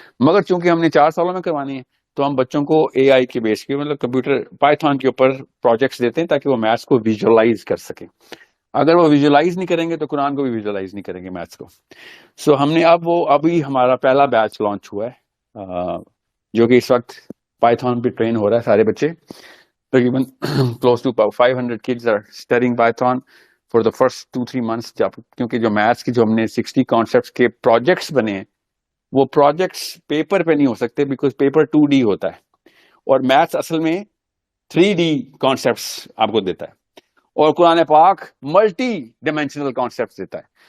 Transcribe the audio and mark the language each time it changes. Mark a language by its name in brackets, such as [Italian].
[Urdu] مگر چونکہ ہم نے 4 سالوں میں کروانی ہے تو ہم بچوں کو اے آئی کے بیس کے مطلب کمپیوٹر پائتھون کے اوپر پروجیکٹس دیتے ہیں تاکہ وہ میتھس کو ویژولاز کر سکیں. اگر وہ ویژولاز نہیں کریں گے تو قرآن کو بھی ویژولاز نہیں کریں گے میتھس کو. سو ہم نے ابھی ہمارا پہلا بیچ لانچ ہوا ہے جو کہ اس وقت پائتھون پہ ٹرین ہو رہا ہے. سارے بچے تقریباً [English] close to 500 kids are studying Python for the first 2-3 months. [Urdu] کیونکہ جو میتھس کی جو ہم نے 60 کانسیپٹس کے پروجیکٹس بنے ہیں وہ پروجیکٹس پیپر پہ نہیں ہو سکتے بیکاز پیپر 2D ہوتا ہے اور میتھس اصل میں 3D کانسیپٹس آپ کو دیتا ہے اور قرآن پاک ملٹی ڈائمینشنل کانسیپٹس دیتا ہے.